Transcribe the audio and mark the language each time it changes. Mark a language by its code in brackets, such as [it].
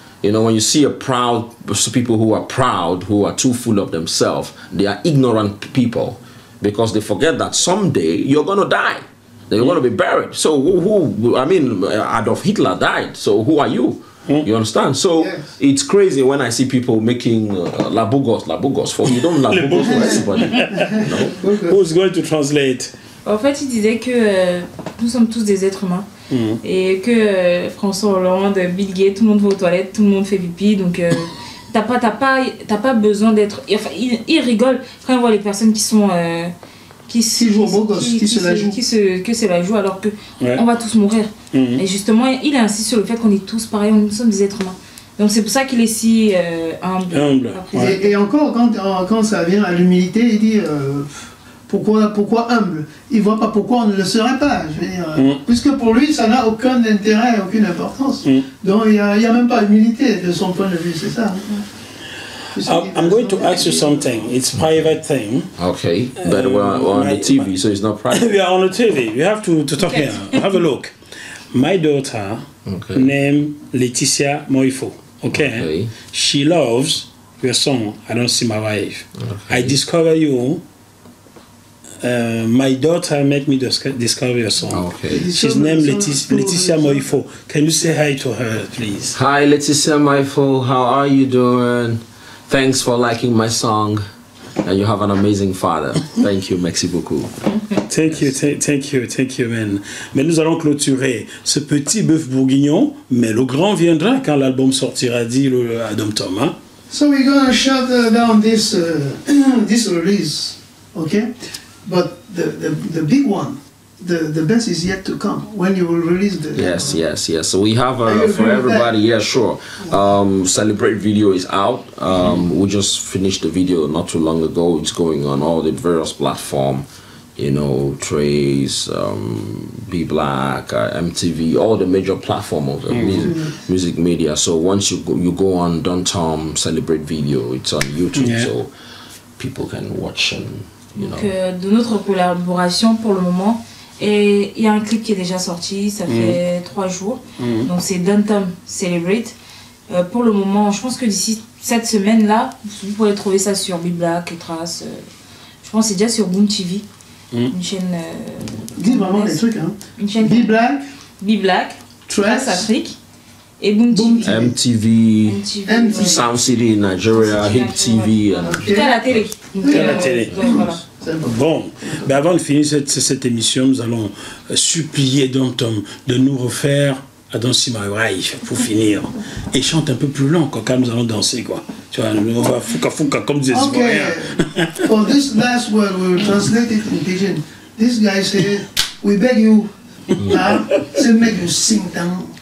[en] You know, when you see people who are proud, who are too full of themselves, they are ignorant people, because they forget that someday you're going to die. You're going to be buried. So Adolf Hitler died. So who are you? You understand? So it's crazy when I see people making labugos for you. Don't labugos for everybody. No? Who's going to translate? [fr] En fait, il disait que nous sommes tous des êtres humains. Et que François Hollande, Bill Gates, tout le monde va aux toilettes, tout le monde fait pipi, donc t'as pas besoin d'être. Enfin, il rigole quand on voit les personnes qui sont qui jouent au beau gosse, qui se la jouent alors que on va tous mourir. Et justement, il insiste sur le fait qu'on est tous pareils, nous sommes des êtres humains. Donc c'est pour ça qu'il est si humble. Et encore quand ça vient à l'humilité, il dit pourquoi humble? Il voit pas pourquoi on ne le serait pas. Je veux dire, puisque pour lui, ça n'a aucun intérêt, aucune importance. Donc il y a même pas d'humilité de son point de vue, c'est ça. [en] I'm going to ask you something. It's a private thing. Okay, but we're on the TV, so it's not private. We are on the TV. You have to talk here. Have a look. My daughter, named Laetitia Moiffo. Okay. She loves your song. I don't see my wife. I discover you. My daughter made me discover your song. She's named Laetitia Moiffo. Can you say hi to her, please? Hi, Laetitia Moiffo. How are you doing? Thanks for liking my song. And you have an amazing father. Thank you, [fr] merci beaucoup. [en] Thank you, man. [fr] Mais nous allons clôturer ce petit bœuf bourguignon, mais le grand viendra quand l'album sortira, dit le DONTOM. Hein? [en] So we're gonna shut down this release, okay? But the big one, the best is yet to come. When you will release the yes. So we have for everybody. Yeah, sure. Celebrate video is out. We just finished the video not too long ago. It's going on all the various platforms. You know, Trace, Be Black, MTV, all the major platforms of music media. So once you go on DONTOM Celebrate Video, it's on YouTube. So people can watch and, you know. [fr] Donc, de notre collaboration pour le moment, et il y a un clip qui est déjà sorti, ça fait 3 jours. Donc c'est DONTOM Celebrate. Pour le moment, je pense que d'ici cette semaine-là, vous pourrez trouver ça sur BİBLAK, Trace. Je pense que c'est déjà sur BOOM-TV, une chaîne. Dis vraiment les trucs, hein. Une chaîne. BİBLAK, Trace Afrique et BOOM-TV. MTV, Sound City, Nigeria, Hit TV. Tout à la télé. À la télé. Voilà. Bon, ben avant de finir cette émission, nous allons supplier DONTOM de nous refaire à Dansé My Wife pour finir. Et chante un peu plus lent quand nous allons danser, quoi. Tu vois, on va fouka comme des Ivoiriens. [en] For this last word, we will translate it in Pidgin. This guy said, we beg you, to make you sing down